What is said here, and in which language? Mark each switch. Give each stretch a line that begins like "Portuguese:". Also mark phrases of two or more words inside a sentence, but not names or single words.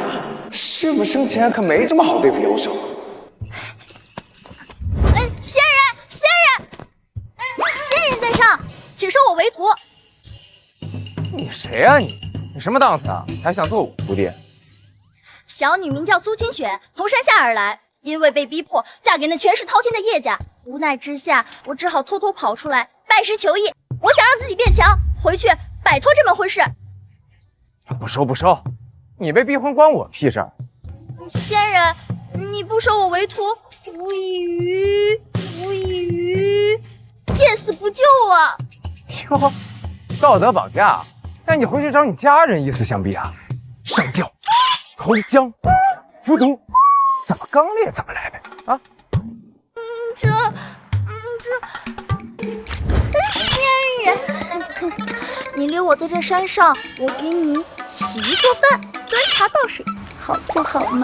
Chinese: 师傅生前可没这么好对付妖兽。仙人在上，请收我为徒。你谁啊你？你什么档次啊？还想做我徒弟？小女名叫蘇清雪，從山下而來，因為被逼迫嫁給那權勢滔天的葉家，無奈之下，我只好偷偷跑出來拜師求藝。我想讓自己變強，回去擺脫這門婚事。不收不收，你被逼婚關我屁事兒。仙人，你不收我為徒，無異於見死不救啊！喲，道德綁架，那你回去找你家人以死相逼啊！上吊、投江、服毒，怎么刚烈怎么来呗！啊！仙人，你留我在这山上，我給你洗衣做飯、端茶倒水，好不好嘛？